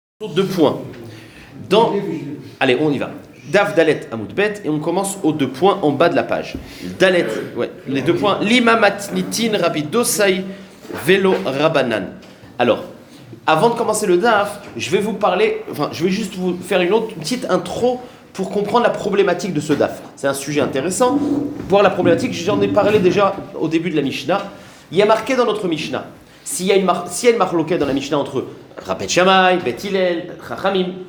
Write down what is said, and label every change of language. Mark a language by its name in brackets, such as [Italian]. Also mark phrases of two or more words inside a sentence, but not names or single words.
[French] Deux points. Allez, on y va. [Hebrew] דף ד׳ עמוד ב [French] et on commence aux deux points en bas de la page. Dalet, ouais, les deux points. [Aramaic] למה מתניתין רבי דוסאי ולא רבנן. [French] Alors, avant de commencer le Daf, je vais juste vous faire une petite intro pour comprendre la problématique de ce Daf. C'est un sujet intéressant. Voir la problématique, j'en ai parlé déjà au début de la Mishnah. Il y a marqué dans notre Mishnah. S'il y a une marloquette dans la Mishnah entre Rabbi Shammai, Bet Hillel, Chachamim.